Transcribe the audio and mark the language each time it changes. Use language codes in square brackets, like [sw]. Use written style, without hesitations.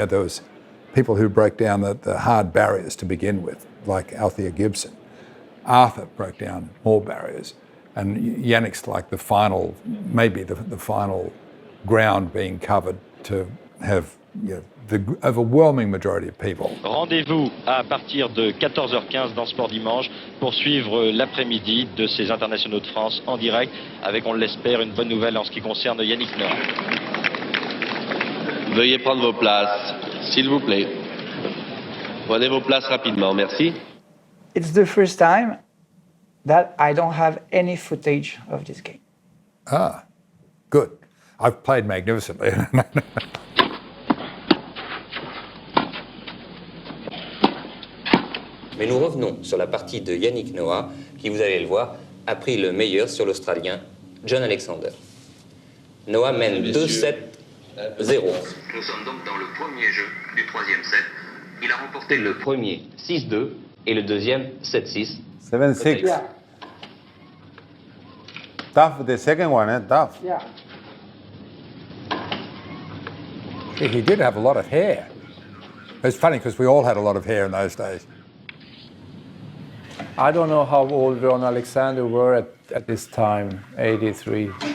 [en] There was people who broke down the hard barriers to begin with, like Althea Gibson. Arthur broke down more barriers. And Yannick's like the final, maybe the final ground being covered to have the overwhelming majority of people. [fr] Rendez-vous à partir de 14h15 dans Sport Dimanche pour suivre l'après-midi de ces internationaux de France en direct avec, on l'espère, une bonne nouvelle en ce qui concerne Yannick Noah. Veuillez prendre vos places, s'il vous plaît. Prenez vos places rapidement, merci. [en] It's the first time that I don't have any footage of this game. Ah, good. I've played magnificently. [fr] Mais nous revenons sur la partie de Yannick Noah, qui, vous allez le voir, a pris le meilleur sur l'Australien John Alexander. Noah mène 2-7-0. Nous sommes donc dans le premier jeu du troisième set. Il a remporté le premier 6-2 Et le deuxième, 7-6. 7-6. [en] Yeah. Tough, the second one, tough. Yeah. He did have a lot of hair. It's funny because we all had a lot of hair in those days. I don't know how old Ron Alexander were at this time, 83.